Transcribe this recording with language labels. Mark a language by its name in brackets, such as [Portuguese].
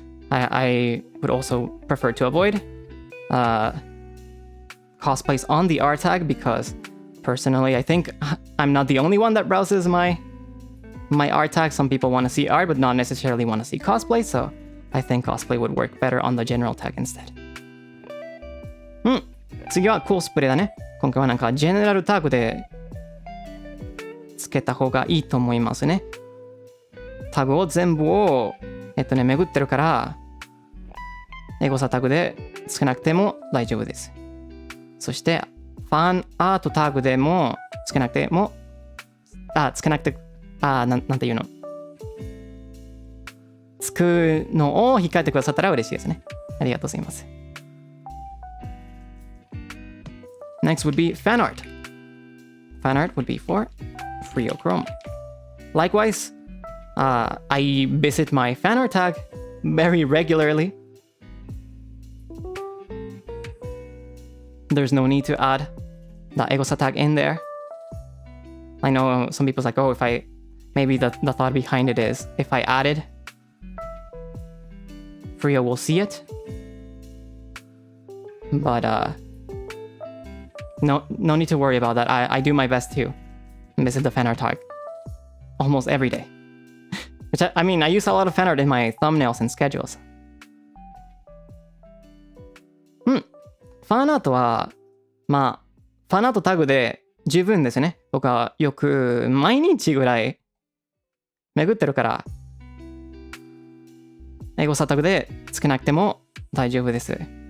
[English] I would also prefer to avoid cosplays on the R tag because personally I think I'm not the only one that browses my R tag. Some people want to see R but not necessarily want to see cosplay, so I think cosplay would work better on the general tag instead. [Japanese] 次はコスプレだね。今回はなんかジェネラルタグでつけた方がいいと思いますね。タグを全部を巡ってるからエゴサタグでつけなくても大丈夫です。そしてファンアートタグでもつけなくてもなんていうの、つくのを控えてくださったら嬉しいですね。ありがとうございます。 [English] Next would be fan art. Fan art would be for Freodore. Likewise, I visit my fan art tag very regularly. There's no need to add the egosa tag in there. I know some people's like, oh, maybe the thought behind it is if I added, Freo will see it. But no need to worry about that. I do my best to visit the fan art tag almost every day. Which I mean, I use a lot of fan art in my thumbnails and schedules. [Japanese] ファンアートは、ファンアートタグで十分ですね。僕はよく毎日ぐらい巡ってるから、エゴサタグでつけなくても大丈夫です。